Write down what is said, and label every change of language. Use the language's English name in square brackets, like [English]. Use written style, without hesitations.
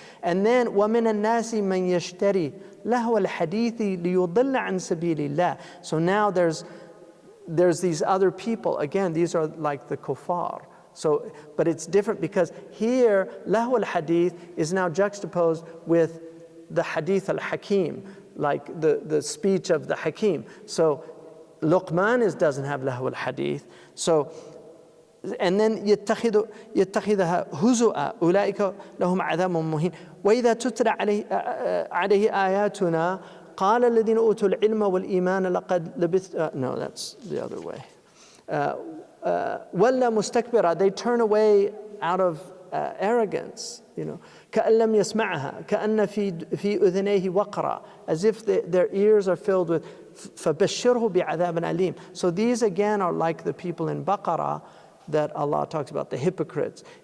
[English] And then [Arabic] وَمِنَ النَّاسِ مَن يَشْتَرِي لَهْوَ الْحَدِيثِ لِيُضِلَّ عَن سَبِيلِ اللَّهِ. [English] So now there's these other people. Again, these are like the kuffar. So, but it's different because here, lahu al-hadith is now juxtaposed with the hadith al-hakim, like the speech of the hakim. So Luqman doesn't have lahu al-hadith. So, and then [Arabic] يتخذها هزؤا أولئك لهم عذاب مهين وإذا تتلى عليه آياتنا قال الذين أوتوا العلم والإيمان لقد لبثت. [English] No, that's the other way. [Arabic] ولا مستكبرة. [English] They turn away out of arrogance. [Arabic] كأن لم يسمعها كأن في أذنيه وقرا. [English] As if their ears are filled with [Arabic] فَبَشِّرْهُ بِعَذَابٍ أَلِيمٍ. [English] So these again are like the people in Baqarah that Allah talks about, the hypocrites.